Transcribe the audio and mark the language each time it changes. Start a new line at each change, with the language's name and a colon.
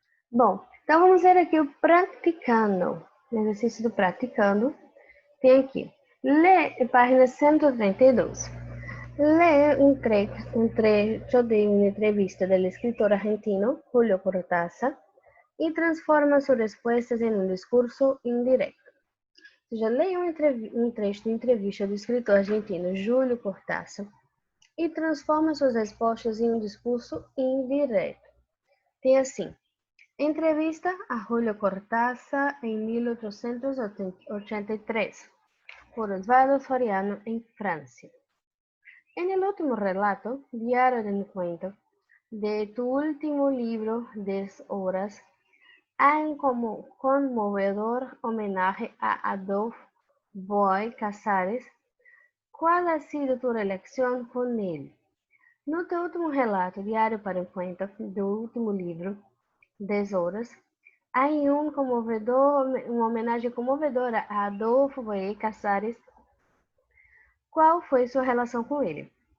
Portuguese: Bom, então vamos ver aqui o praticando. O exercício do praticando tem aqui. Página 132.
Spanish: Lee un trecho de una entrevista del escritor argentino Julio Cortázar y transforma sus respuestas en un discurso indirecto.
Portuguese: Ou seja, leia um trecho de entrevista do escritor argentino Júlio Cortázar e transforma suas respostas em um discurso indireto. Tem assim: entrevista a Julio Cortázar em 1883, por Osvaldo Soriano em França.
Spanish: En el último relato, Diario de mi cuento, de tu último libro, 10 horas, hay un conmovedor homenaje a Adolfo Bioy Casares. ¿Cuál ha sido tu relación con él?
Portuguese: No tu último relato, Diário para um Cuento, do último livro, 10 horas, há uma homenagem comovedora a Adolfo Bioy Casares. Qual foi sua relação com ele?